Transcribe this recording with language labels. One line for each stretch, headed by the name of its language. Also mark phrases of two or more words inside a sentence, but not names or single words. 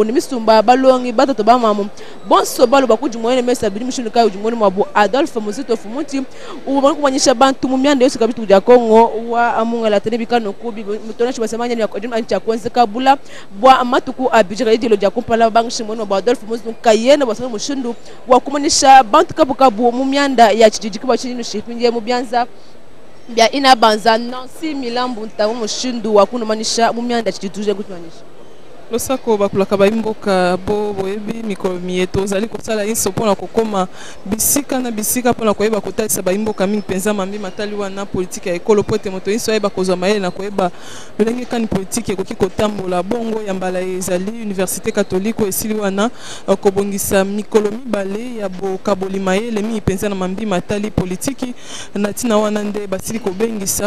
Luba-Katanga: ni misumba balongi batato bamamu bonso balo bakuju moyene mesa bidi mushundu kayo jumoni mwabu Adolphe Muzitu fumuti ubona kumanyisha bantu mu myanda yose kabitu ya Kongo wa Mungalata nebikano kubi mutonashi basemanya ni akadima ncha kwenze kabula bwa matuku abijira idilo ya kumpala bangishi mwana wa Adolphe Muzitu kayena basanga mushundu wa kumanisha bantu kabukabu mu myanda ya kijiji kiba chini shipinje mu byanza bya inabanza Nancy Milambu ntawo mushundu wa kunomanisha mu myanda chituje gutwanisha
Lingala: losako bakulaka baimboka bo boyebi mikolo mieto zali kosala inso pona kokoma bisika na bisika pona koyeba kotalisa baimboka mingi penza mambi matali wana politique ya ekolo pote moto inso yeba kozwa mayele na koyeba lolenge kani politique ekoki kotambola bongo ya mbala ezali Université catholique esili wana kobongisa mikolo mibale ya bokaboli mayele mingi penza na mambi matali politique na tina wana nde basili kobengisa